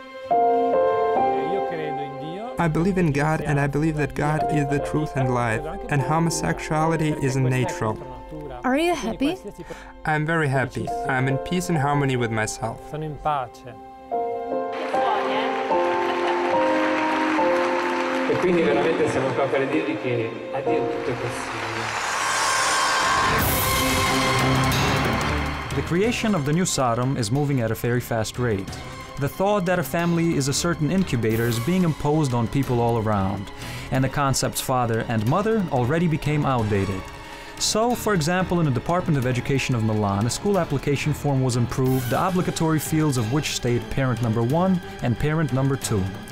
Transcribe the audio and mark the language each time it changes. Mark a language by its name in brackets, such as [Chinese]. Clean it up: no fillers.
[English] I believe in God, and I believe that God is the truth and life, and homosexuality isn't natural. Are you happy? I'm very happy. I'm in peace and harmony with myself. [Italian] E quindi veramente siamo qua per dirvi che a Dio tutto è possibile. [English] The creation of the new Sodom is moving at a very fast rate. The thought that a family is a certain incubator is being imposed on people all around, and the concepts father and mother already became outdated. So, for example, in the Department of Education of Milan, a school application form was improved, the obligatory fields of which state parent number 1 and parent number 2.